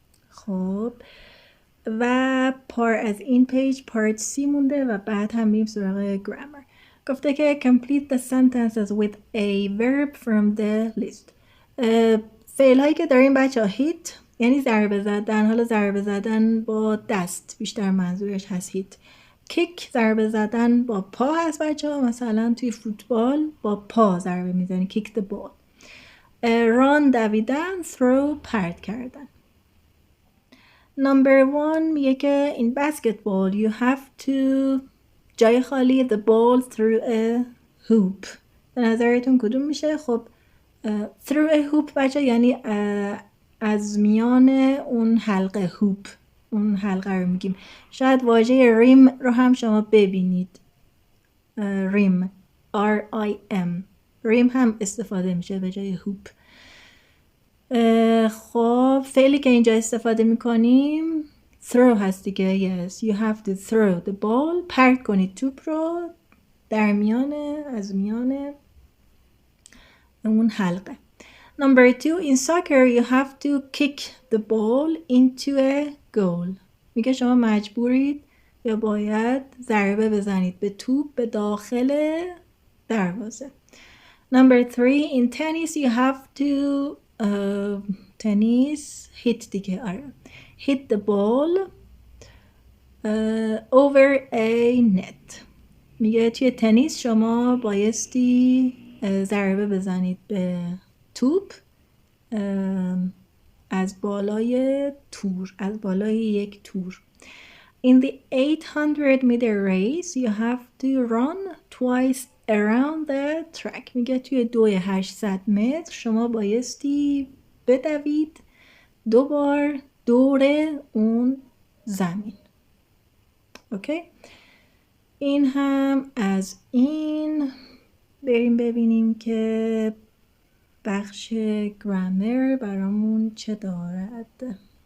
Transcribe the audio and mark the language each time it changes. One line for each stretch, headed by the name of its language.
Persian: خب و از این پیج پارت سی مونده و بعد هم میریم سراغ گرامر. گفته که
English: complete the sentences with a verb from the list.
Persian: فعل هایی که داریم بچه ها هیت یعنی ضربه زدن، حالا ضربه زدن با دست بیشتر منظورش هست هیت. کیک ضربه زدن با پا هست بچه ها، مثلا توی فوتبال با پا ضربه میزنی
English: kick the ball.
Persian: run دویدن، throw پرت کردن.
English: Number 1
Persian: میگه که
English: in basketball you have to
Persian: جای خالی
English: the ball through a hoop.
Persian: به نظرتون کدوم میشه؟ خب
English: through a hoop
Persian: بچه یعنی از میان اون حلقه هوپ، اون حلقه رو میگیم. شاید واژه ریم رو هم شما ببینید، ریم R-I-M، ریم هم استفاده میشه به جای هوپ. خب فعلی که اینجا استفاده میکنیم throw هست دیگه.
English: yes you have to throw the ball،
Persian: پرت کنید توپ رو در میان، از میان اون حلقه.
English: Number 2 in soccer you have to kick the ball into a goal.
Persian: میگه شما مجبورید یا باید ضربه بزنید به توپ به داخل دروازه.
English: Number 3 in tennis you have to tennis hit
Persian: دیگه آره
English: hit the ball over a net.
Persian: میگه توی تنیس شما بایستی ضربه بزنید به توپ از بالای تور، از بالای یک تور.
English: In the 800 meter race you have to run twice around the track.
Persian: میگه توی 800 متر شما بایستی بدوید 2 بار دور اون زمین. اوکی، این هم از این. بریم ببینیم که بخش گرامر برامون چه دارد.